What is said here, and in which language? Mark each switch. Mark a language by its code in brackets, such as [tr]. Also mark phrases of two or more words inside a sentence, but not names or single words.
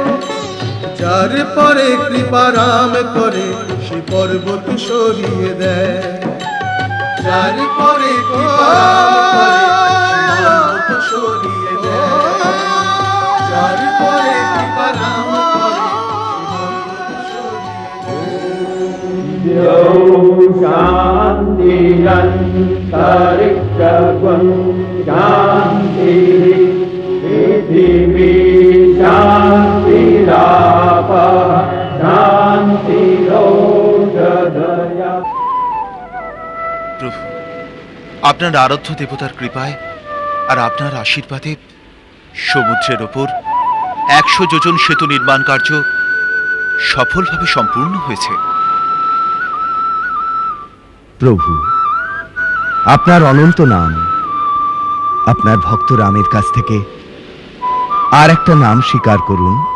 [bn] যার পরে কৃপা রাম করে সে পর্বত সরিয়ে দেয়। যার পরে কৃপা রাম করে সে পর্বত সরিয়ে দেয়। যার পরে কৃপা রাম করে সে পর্বত সরিয়ে দেয়। [sa] शांति अंतरिक्षं शांति पृथिवी शांतिराप शांतिरोषधया। [bn] প্রভু, আপনার আরাধ্য দেবতার কৃপায় আর আপনার আশীর্বাদে সমুদ্রের ওপর 100 যোজন সেতু নির্মাণ কার্য সফলভাবে সম্পূর্ণ হয়েছে। প্রভু, আপনার অনন্ত নাম, আপনার ভক্ত রামের কাছ থেকে আর একটা নাম স্বীকার করুন।